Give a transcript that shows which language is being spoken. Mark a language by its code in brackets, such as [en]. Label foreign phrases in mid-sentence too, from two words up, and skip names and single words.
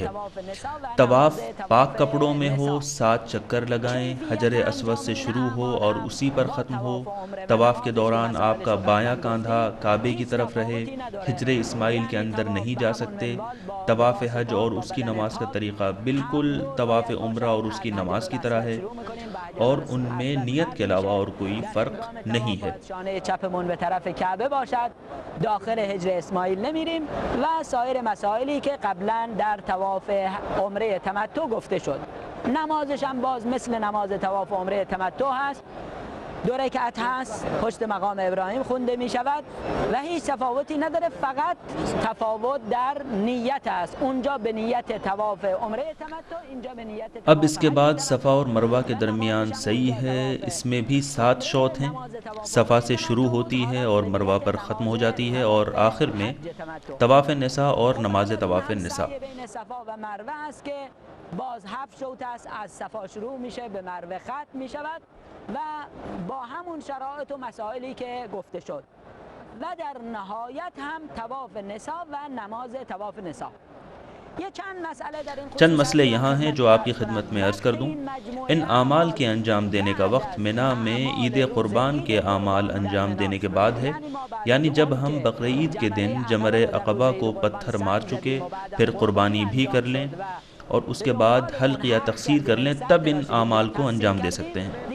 [ur] طواف پاک کپڑوں میں ہو، 7 چکر لگائیں، حجر اسود سے شروع ہو اور اسی پر ختم ہو، طواف کے دوران آپ کا بایاں کاندھا کعبے کی طرف رہے، حجر اسماعیل کے اندر نہیں جا سکتے۔ طواف حج اور اس کی نماز کا طریقہ بالکل طواف عمرہ اور اس کی نماز کی طرح ہے، اور ان میں نیت کے علاوہ اور کوئی فرق نہیں ہے۔ [fa] شانه چپمون به طرف کعبه باشد، داخل حجر اسماعیل نمیریم و سایر مسائلی که قبلا در طواف عمره تمتع گفته شد. نمازش هم باز مثل نماز طواف عمره تمتع هست، 2 رکعت هست، پشت مقام ابراهیم خونده می شود و هیچ تفاوتی نداره، فقط تفاوت در نیت است، اونجا به نیت طواف عمره تمتع، اینجا به نیت طواف [ur] اب اس کے بعد صفا اور مروہ کے درمیان سعی ہے، اس میں بھی 7 شوط ہیں، صفا سے شروع ہوتی ہے اور مروہ پر ختم ہو جاتی ہے، اور آخر میں طواف نساء اور نماز طواف نساء۔ [fa] بین صفا و مروه است که باز 7 شوط است، از صفا شروع میشه به مروه ختم میشود و با همون شرایط و مسائلی که گفته شد و در نهایت هم طواف نساء و نماز طواف نساء۔ [ur] چند مسئلے یہاں ہیں جو آپ کی خدمت میں عرض کر دوں۔ ان اعمال کے انجام دینے کا وقت منا میں عید قربان کے اعمال انجام دینے کے بعد ہے، یعنی جب ہم بقرعید کے دن جمرہ عقبہ کو پتھر مار چکے، پھر قربانی بھی کر لیں اور اس کے بعد حلق یا تقصیر کر لیں، تب ان اعمال کو انجام دے سکتے ہیں۔